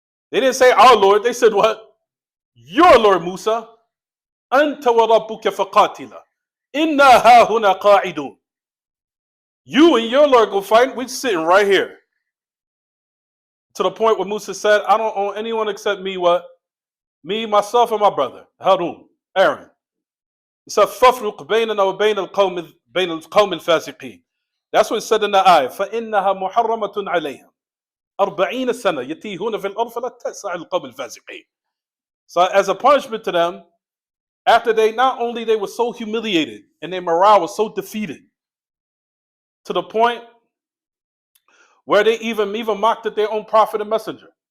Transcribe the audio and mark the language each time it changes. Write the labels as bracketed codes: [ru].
[en] They didn't say our Lord. They said what? Your Lord, Musa. [ar] أَنْتَ وَرَبُّكَ فَقَاتِلًا إِنَّا هَاهُنَا قَاعِدُونَ. [en] You and your Lord go fight. We're sitting right here. To the point where Musa said, I don't own anyone except me, what? Me, myself, and my brother, Harun, Aaron. He said, [ar] فَفْرُقْ بَيْنَنَا وَبَيْنَ الْقَوْمِ الْفَاسِقِينَ. [en] That's what it said in the ayah. [ar] فَإِنَّهَا مُحَرَّمَةٌ عَلَيْهِمْ 40 سَنَةً يَتِيهُونَ فِي الْأَرْضِ فَلَا تَأْسَ عَلَى الْقَوْمِ الْفَاسِقِينَ. [en] So as a punishment to them, after they, not only they were so humiliated and their morale was so defeated, to the point where they even mocked at their own prophet and messenger.